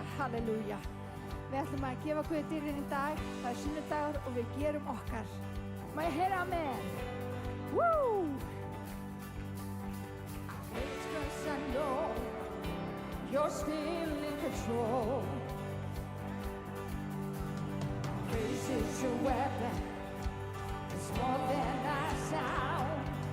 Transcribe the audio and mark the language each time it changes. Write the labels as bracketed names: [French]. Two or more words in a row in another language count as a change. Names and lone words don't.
[Icelandic] Halleluja. Við ætlum að gefa Guði dýrðin í dag. Það er sunnudagur og við gerum okkar. Má ég heyra amen? Woo! [English] Because I know you're still in control. Praise is your weapon, it's more than a sound.